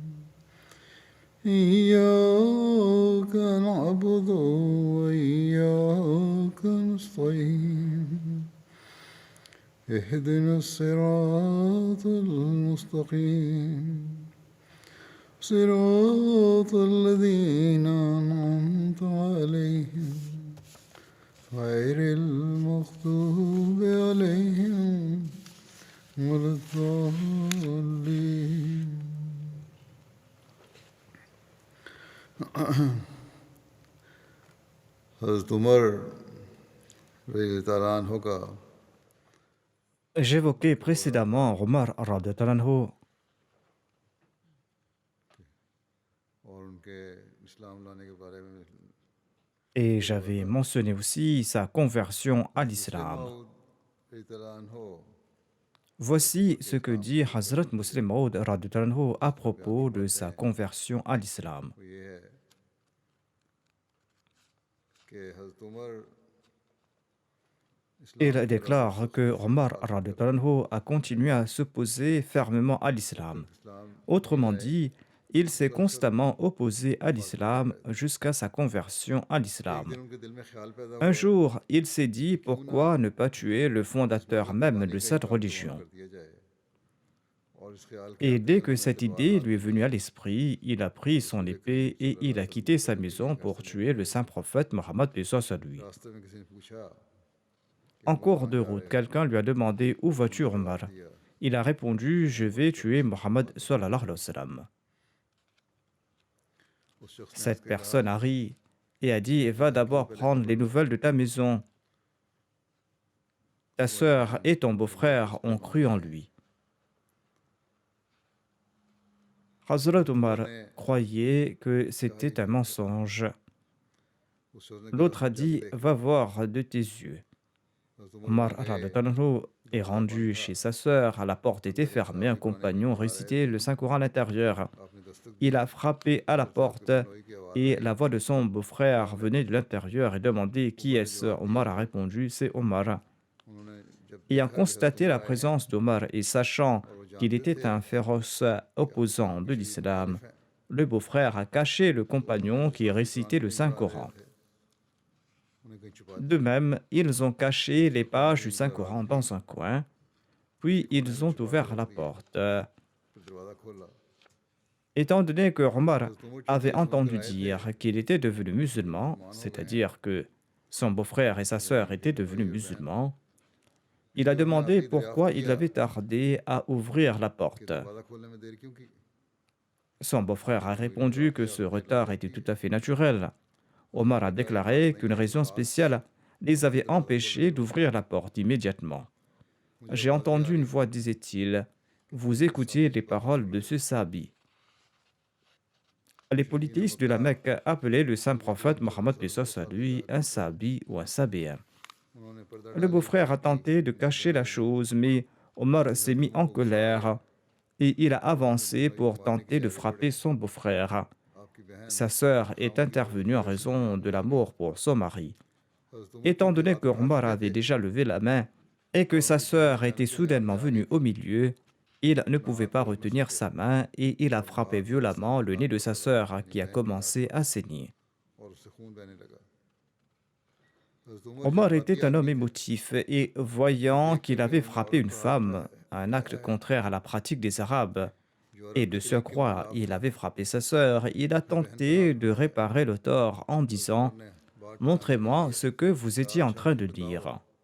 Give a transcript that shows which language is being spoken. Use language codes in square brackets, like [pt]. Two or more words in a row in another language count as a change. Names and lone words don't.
[ar] إياك نعبد وإياك نستعين اهدنا الصراط المستقيم صراط الذين أنعمت عليهم غير المغضوب عليهم ولا الضالين. [ur] حضرت عمر [ar] رضی اللہ تعالیٰ عنہ [ur] کا [fr] J'évoquais précédemment Omar [ar] رضي الله عنه [ur] اور ان کے اسلام لانے کے بارے میں [fr] et j'avais mentionné aussi sa conversion à [ur] مسلم [fr] l'islam. [ur] موعود [ar] رضی اللہ عنہ [fr] Voici ce que dit Hazrat Muslim Maud [ar] رضي الله عنه [fr] à propos de sa conversion à l'islam. [ur] وہ یہ ہے کہ حضرت عمر [fr] Il [ur] اسلام کے [fr] déclare que Omar [ar] رضي الله عنه [fr] a continué à s'opposer fermement à l'islam. [ur] اسلام [fr] Autrement dit, il s'est constamment opposé à l'islam jusqu'à sa conversion à [ur] ایک [fr] l'islam. [ur] دن ان کے دل میں خیال پیدا [fr] Un [ur] ہوا [fr] jour, il s'est dit pourquoi ne pas tuer le fondateur même de cette religion. [ur] کر دیا جائے اور اس خیال کے [fr] Et dès que cette idée lui est venue à l'esprit, il a pris son épée et il a quitté sa maison pour tuer le saint prophète Mohammed paix soit sur lui. [ur] راستے میں کسی نے پوچھا [fr] En cours de route, quelqu'un lui a demandé où vas-tu, Omar? Il a répondu je vais tuer Mohammed [ar] صلى الله عليه وسلم. [ur] اس شخص نے [fr] Cette personne a ri et a dit va d'abord prendre les nouvelles de ta maison. Ta sœur et ton beau-frère ont cru en lui. Hazrat Omar croyait que c'était un mensonge. [ur] اس شخص نے [fr] L'autre a dit va voir de tes yeux. Omar [ar] رضي الله عنه [fr] est rendu chez sa sœur, la porte était fermée, un compagnon récitait le Saint-Coran à l'intérieur. [ur] آپ نے دستک [fr] Il a frappé à la porte et la voix de son beau-frère venait de l'intérieur et demandait qui est-ce. Omar a répondu c'est Omar. [ur] انہوں نے جب [fr] Ayant constaté la présence d'Omar et sachant qu'il était un féroce opposant de l'islam, le beau-frère a caché le compagnon qui récitait le Saint-Coran. [ur] انہیں کہیں چھپا [fr] De même, ils ont caché les pages du Saint-Coran dans un coin, puis ils ont ouvert la porte. [ur] پھر دروازہ کھولا [fr] Étant donné que Omar avait entendu dire qu'il était devenu musulman, c'est-à-dire que son beau-frère et sa sœur étaient devenus musulmans, il a demandé pourquoi il avait tardé à ouvrir la porte. [ur] دروازہ کھولنے میں دیر کیوں کی [fr] Son beau-frère a répondu que ce retard était tout à fait naturel. Omar a déclaré qu'une raison spéciale les avait empêchés d'ouvrir la porte immédiatement. J'ai entendu une voix, disait-il, vous écoutiez les paroles de ce sahabi. Les polythéistes de la Mecque appelaient le saint prophète Mohammed paix soit sur lui un sahabi ou un sabéen. [ur] انہوں نے پردہ [fr] Le beau-frère a tenté de cacher la chose, mais Omar s'est mis en colère et il a avancé pour tenter de frapper son beau-frère. [ur] آپ کی بہن [fr] Sa sœur est intervenue en raison de l'amour pour son mari. [ur] حضرت عمر [fr] Étant donné que Omar avait déjà levé la main et que sa sœur était soudainement venue au milieu, il ne pouvait pas retenir sa main et il a frappé violemment le nez de sa sœur qui a commencé à saigner. [ur] اور اس سے خون بہنے لگا [fr] Omar était un homme émotif et voyant qu'il avait frappé une femme, un acte contraire à la pratique des Arabes, et de surcroît il avait frappé sa sœur, il a tenté de réparer le tort en disant « Montrez-moi ce que vous étiez en train de dire ».